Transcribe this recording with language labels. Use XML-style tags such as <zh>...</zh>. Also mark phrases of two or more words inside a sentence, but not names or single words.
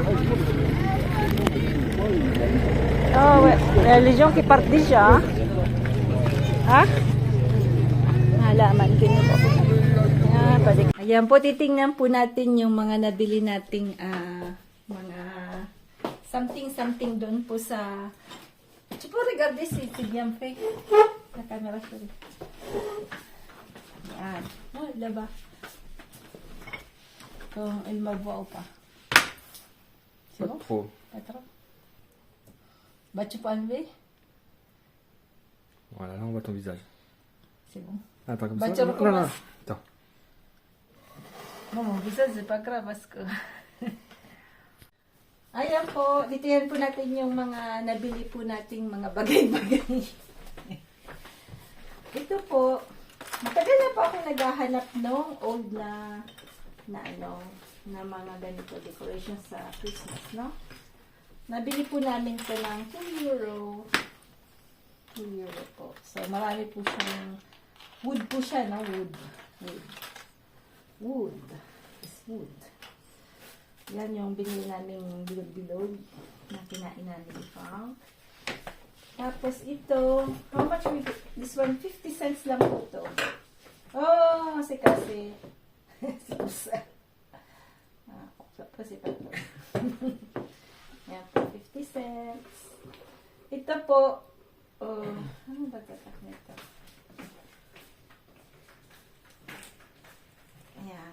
<fr>Oh ouais, les gens qui partent déjà, hein?</fr> <tl>Ha? Halaman din po. Ayan po, titingnan po natin yung mga nabili nating mga something doon po sa...</tl> <fr>Tu peux regarder si c'est bien fait. La caméra chérie. Ayan. Oh, là-bas. Donc, il me voit ou pas? C'est bon? Trop. Pas trop? Bah, tu peux enlever? Voilà, là, on voit ton visage. C'est bon. Attends, comme Bah, ça. tu recommences. Attends. Non, mon visage, c'est pas grave parce que...</fr> <tl>Ayan po, titiyan po natin yung mga nabili po nating mga bagay-bagay. Ito po, matagal na po ako naghahanap ng old na mga ganito decoration sa Christmas, no? Nabili po namin ito ng 2 euro. 2 euro po. So, marami po siyang wood po siya, no?</tl> <en>Wood. Wood. It's wood.</en> <tl>Yan yung binili namin bilog-bilog na kinain namin ipang. Tapos ito,</tl> <en>how much we get? This one,</en> <tl>50 cents lang po ito. Oh, kasi. Si Pusa. Kasi pa ito. Yan po, 50 cents. Ito po, ano ba tatak nito? Ayan.</tl>